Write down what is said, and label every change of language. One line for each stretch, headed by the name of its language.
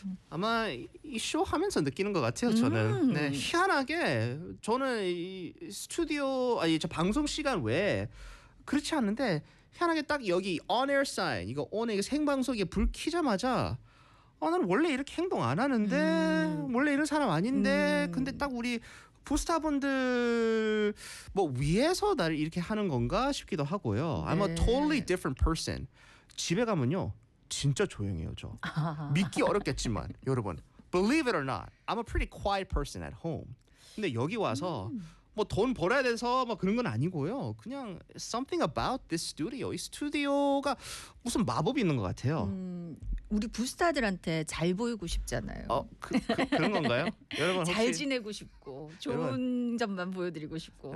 Korean: 아마 이 쇼 하면서 느끼는 것 같아요. 저는 네, 희한하게 저는 이 스튜디오 아니 저 방송 시간 외에 그렇지 않는데 희한하게 딱 여기 on air sign 이거 오늘 이거 생방송에 불 켜자마자 나는 원래 이렇게 행동 안 하는데 원래 이런 사람 아닌데 근데 딱 우리 부스타분들 뭐 위해서 나를 이렇게 하는 건가 싶기도 하고요. 네.
English: I'm a totally different person.
Korean: 집에 가면요 진짜 조용해요 저. 믿기 어렵겠지만 여러분
English: believe it or not I'm a pretty quiet person at home.
Korean: 근데 여기 와서 뭐 돈 벌어야 돼서 막 그런 건 아니고요. 그냥
English: something about this studio.
Korean: 이 스튜디오가 무슨 마법이 있는 것 같아요. 우리 부스타들한테 잘 보이고 싶잖아요. 그런 건가요? 여러분 잘 지내고 싶고 좋은 여러분, 점만 보여드리고 싶고